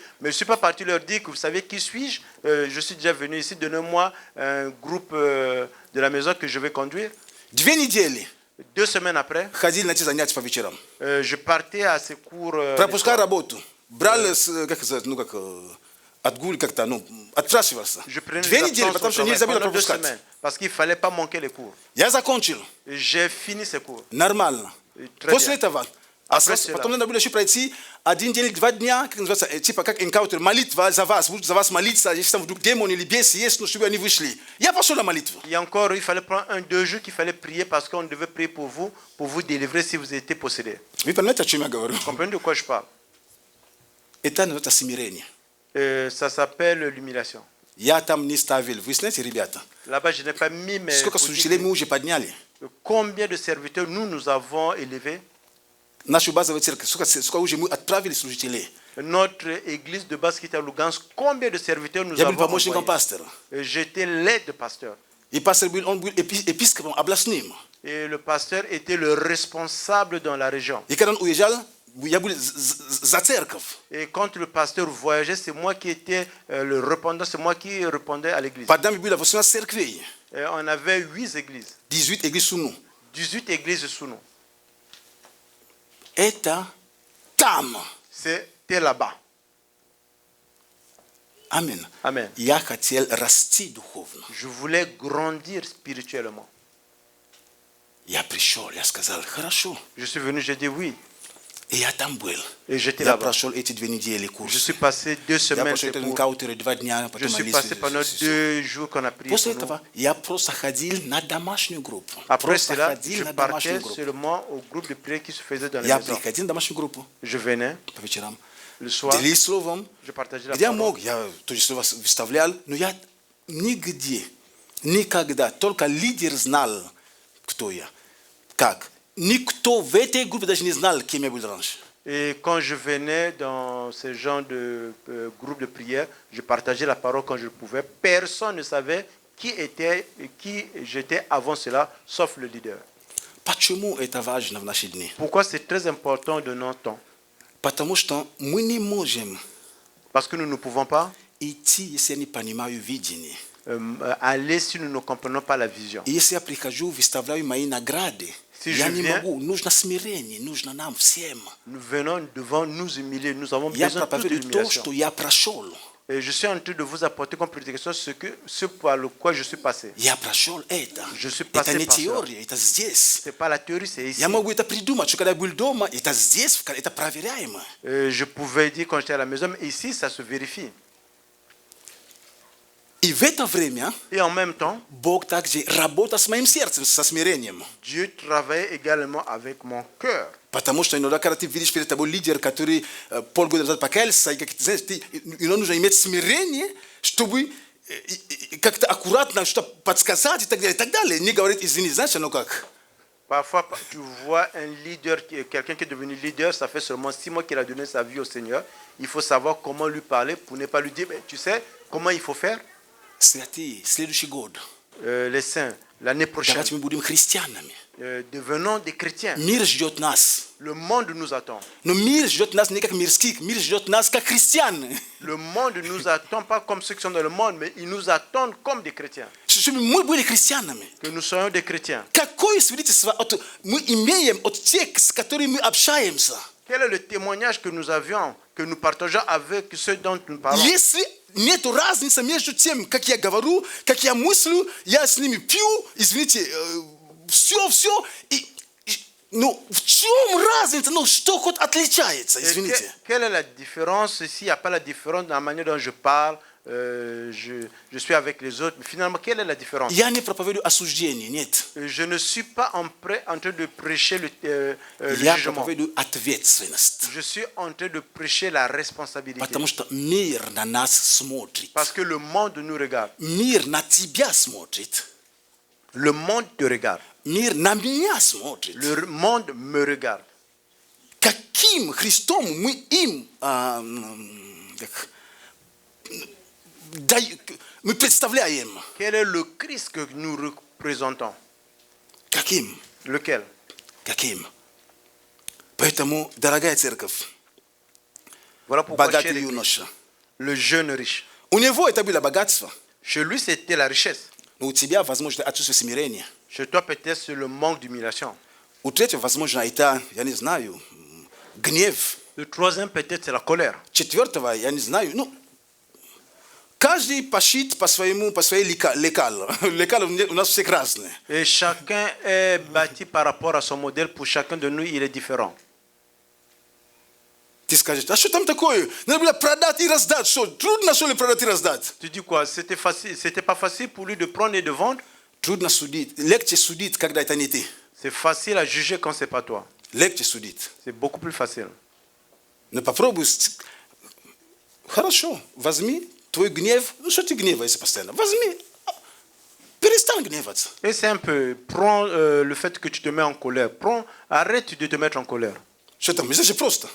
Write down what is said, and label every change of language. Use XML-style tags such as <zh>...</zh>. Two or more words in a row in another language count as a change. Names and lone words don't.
<fr>Mais je ne suis pas parti leur dire que vous savez qui suis-je. Je suis déjà venu ici, donnez-moi un groupe de la maison que je vais conduire.</fr> <ru>2 недели</ru> <fr>2 semaines après,</fr> <ru>ходили на эти занятия по вечерам.</ru> <fr>je partais à ces cours.</fr> <ru>Пропускал работу. Брал, как сказать, ну как, отгуль как-то, ну, отпрашивался.</ru> <fr>Je prenais 2 des</fr> <ru>недели,</ru> <fr>absences</fr> <ru>потому</ru> <fr>au</fr> <ru>что</ru> <fr>travail</fr> <ru>нельзя было</ru> <fr>pendant 2</fr> <ru>пропускать.</ru> <fr>semaines parce qu'il ne fallait pas manquer les cours.</fr> <ru>Я закончил.</ru> <fr>J'ai fini ces cours.</fr> <ru>Нормально.</ru> <fr>Très</fr> <ru>После</ru> <fr>bien.</fr> <ru>этого,</ru> <fr>Après cela.</fr> <ru>потом надо было еще пройти 1 день или 2 дня, как называется, типа как энкаутер, молитва за вас, будут за вас молиться, если там вдруг демон или бес есть, ну, чтобы они вышли. Я пошел на молитву.</ru> <fr>Et encore, il fallait prendre 1-2 jours qu'il fallait prier parce qu'on devait prier pour vous délivrer si vous étiez possédé.</fr> <ru>Вы понимаете, о чем я говорю?</ru> <fr>Vous comprenez de quoi je parle?</fr> <ru>Это называется смирение.</ru> <fr>Ça s'appelle l'humiliation.</fr> <ru>Я там не ставил. Вы знаете, ребята,</ru> <fr>Là-bas, je n'ai pas mis mes.</fr> <ru>сколько служителей мы уже подняли?</ru> <fr>Combien de serviteurs nous avons élevés?</fr> <ru>Нашу базовую церковь, сколько уже мы отправили служителей?</ru> <fr>Notre église de base qui était à Lugansk, combien de serviteurs nous</fr> <ru>Я был</ru> <fr>avons</fr> <ru>помощником</ru> <fr>envoyés?</fr> <ru>пастора.</ru> <fr>J'étais l'aide de pasteur.</fr> <ru>И пастор был, он был епископом областным.</ru> <fr>Et le pasteur était le responsable dans la région.</fr> <ru>И когда он уезжал, я был за церковь.</ru> <fr>Et quand le pasteur voyageait, c'est moi qui étais le répondant, c'est moi qui répondais à l'église.</fr> <ru>Под нами было 18 церквей.</ru> <fr>Et on avait 8 églises, 18 églises sous nous. 18 églises sous nous.</fr> <ru>Это там.</ru> <fr>C'était là-bas.</fr> <ru>Амин.</ru> <fr>Amen.</fr> <ru>Я хотел расти духовно.</ru> <fr>Je voulais grandir spirituellement.</fr> <ru>Я пришел, я сказал, хорошо.</ru> <fr>Je suis venu, j'ai dit oui.</fr> <ru>И я там был.</ru> <fr>Et j'étais</fr> <ru>Я</ru> <fr>là-bas.</fr> <ru>прошел эти 2 недели</ru> <fr>Je</fr> <ru>курса.</ru> <fr>suis passé 2</fr> <ru>Я</ru> <fr>semaines.</fr> <ru>прошел</ru> <fr>ces</fr> <ru>этот</ru> <fr>cours.</fr> <ru>энкаутер 2 дня,</ru> <fr>Je</fr> <ru>потом</ru> <fr>suis</fr> <ru>молился.</ru> <fr>passé pendant 2 jours qu'on a prié.</fr> <ru>После</ru> <fr>pour nous.</fr> <ru>этого я просто ходил на домашнюю группу.</ru> <fr>Après</fr> <ru>Просто</ru> <fr>cela,</fr> <ru>ходил</ru> <fr>je</fr> <ru>на</ru> <fr>partais</fr> <ru>домашнюю группу.</ru> <fr>seulement au groupe de prière qui se faisait dans les</fr> <ru>Я</ru> <fr>maisons.</fr> <ru>приходил на домашнюю группу</ru> <fr>Je venais</fr> <ru>по вечерам.</ru> <fr>le soir,</fr> <ru>Делись словом.</ru> <fr>je partageais la</fr> <ru>Где я</ru> <fr>parole.</fr> <ru>мог, я тоже слово выставлял. Но я нигде, никогда, только лидер знал, кто я. Как? Никто в этой группе даже не знал, кем я был раньше.</ru> <fr>Et quand je venais dans ce genre de groupe de prière, je partageais la parole quand je pouvais. Personne ne savait qui j'étais avant cela, sauf le leader.</fr> <ru>Почему это важно в наши дни?</ru> <fr>Pourquoi c'est très important de notre temps?</fr> <ru>Потому что мы не можем</ru> <fr>Parce que nous ne pouvons pas</fr> <ru>идти, если я не понимаю видение.</ru> <fr>aller si nous ne comprenons pas la vision.</fr> <ru>И если я прихожу, выставляю мои награды,</ru> <fr>Si</fr> <ru>я</ru> <fr>je</fr> <ru>не</ru> <fr>viens-</fr> <ru>могу. Нужно смирение, нужно нам всем.</ru> <fr>Nous venons devant nous humilier. Nous avons</fr> <ru>Я</ru> <fr>besoin de toute</fr> <ru>проповедую то,</ru> <fr>l'humiliation.</fr> <ru>что я прошел.</ru> <fr>Et je suis en train de vous apporter comme prédication ce par le quoi je suis passé.</fr> <ru>Я прошел это.</ru> <fr>Je suis</fr> <ru>Это</ru> <fr>passé</fr> <ru>не</ru> <fr>par ça.</fr> <ru>теория, это здесь.</ru> <fr>C'est pas la théorie, c'est ici.</fr> <ru>Я могу это придумать, что когда я был дома, это здесь, это проверяемо.</ru> <fr>Je pouvais dire quand j'étais à la maison, mais ici, ça se vérifie.</fr> <ru>И в это время</ru> <fr>Et en même temps,</fr> <ru>Бог также работает с моим сердцем, со смирением.</ru> <fr>Dieu travaille également avec mon cœur.</fr> <ru>Потому что иногда, когда ты видишь перед тобой лидер, который полгода назад покаялся, и как ты знаешь, иногда нужно иметь смирение, чтобы как-то аккуратно что-то подсказать и так далее. Не говорить, извини, знаешь, оно как?</ru> <fr>Parfois, tu vois un leader, quelqu'un qui est devenu leader, ça fait seulement 6 mois qu'il a donné sa vie au Seigneur. Il faut savoir comment lui parler pour ne pas lui dire, mais tu sais comment il faut faire.</fr> <ru>Святые, следующий год.</ru> <fr>Les saints, l'année prochaine,</fr> <ru>Давайте мы будем христианами.</ru> <fr>devenons des chrétiens.</fr> <ru>Мир ждет нас.</ru> <fr>Le monde nous attend.</fr> <ru>Но мир ждет нас не как мирских, мир ждет нас как христиан.</ru> <fr>Le monde ne nous attend pas comme ceux qui sont dans le monde, mais ils nous attendent comme des chrétiens.</fr> <ru>Чтобы мы были христианами.</ru> <fr>Que nous soyons des chrétiens.</fr> <ru>Какое свидетельство мы имеем от тех, с которыми мы общаемся?</ru> <fr>Quel est le témoignage que nous avions, que nous partageons avec ceux dont nous parlons?</fr> <ru>Если нет разницы между тем, как я говорю, как я мыслю, я с ними пью, извините, все, ну, в чем разница, ну, что хоть отличается, извините?</ru> <fr>Quelle est la différence? S'il n'y a pas la différence dans la manière dont je parle, je suis avec les autres, mais finalement, quelle est la différence?</fr> <ru>Я не проповедую осуждение, нет.</ru> <fr>Je ne suis pas en train de prêcher le</fr> <ru>Я</ru> <fr>jugement.</fr> <ru>проповедую ответственность.</ru> <fr>Je suis en train de prêcher la responsabilité.</fr> <ru>Потому что мир на нас смотрит.</ru> <fr>Parce que le monde nous regarde.</fr> <ru>Мир на тебя смотрит.</ru> <fr>Le monde te regarde.</fr> <ru>Мир на меня смотрит.</ru> <fr>Le monde me regarde.</fr> <ru>Каким Христом мы им мы представляем?</ru> <fr>Quel est le Christ que nous représentons?</fr> <ru>Каким?</ru> <fr>Lequel?</fr> <ru>Каким? Поэтому, дорогая церковь,</ru> <fr>Voilà pourquoi chez</fr> <ru>богатый</ru> <fr>l'Église,</fr> <ru>юноша,</ru> <fr>le jeune riche.</fr> <ru>у него это было богатство,</ru> <fr>Chez lui, c'était la richesse.</fr> <ru>но у тебя, возможно, отсутствие смирения.</ru> <fr>Chez toi, peut-être, c'est le manque d'humiliation.</fr> <ru>У третьего, возможно, это, я не знаю, гнев.</ru> <fr>Le troisième, peut-être, c'est la colère.</fr> <ru>Четвертого, я не знаю, ну, каждый пошит по своей лекалу. Лекалы у нас всех разные.</ru> <fr>Et chacun est bâti par rapport à son modèle. Pour chacun de nous, il est différent.</fr> <ru>Ты скажешь, а что там такое? Надо было продать и раздать. Что, трудно, что ли, продать и раздать?</ru> <fr>Tu dis quoi? C'était pas facile pour lui de prendre et de vendre?</fr> <ru>Трудно судить. Легче судить, когда это не ты.</ru> <fr>C'est facile à juger quand c'est pas toi.</fr> <ru>Легче судить.</ru> <fr>C'est beaucoup plus facile.</fr> <ru>Но попробуй. Хорошо, возьми твой гнев. Ну что ты гневаешься постоянно? Возьми. Перестань гневаться.</ru> <fr>Et c'est un peu, prends le fait que tu te mets en colère. Arrête de te mettre en colère.</fr> <ru>Что там? Это же просто.</ru>